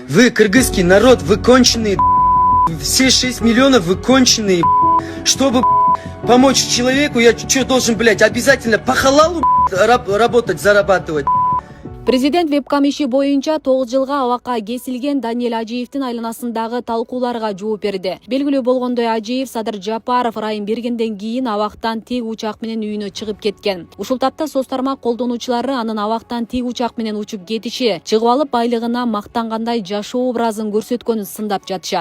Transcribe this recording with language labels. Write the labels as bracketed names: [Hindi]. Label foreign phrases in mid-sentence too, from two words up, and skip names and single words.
[Russian] Вы, кыргызский народ, вы конченые, все 6 миллионов вы конченые, чтобы помочь человеку, я что должен, блядь, обязательно по халалу работать, зарабатывать? [Kyrgyz] Президент вебкам иши боюнча 9 жылга абакка кесилген Даниэль Ажиевдин айланасындагы талкууларга жооп берди. Белгилүү болгондой, Ажиев Садыр Жапаров ырайым бергенден кийин абактан тик учак менен үйүнө чыгып кеткен. Ушул тапта соц тармак колдонуучулары анын абактан тик учак менен учуп кетиши, чыгып алып байлыгына мактангандай жашоо образын көрсөткөнүн сындап жатышат.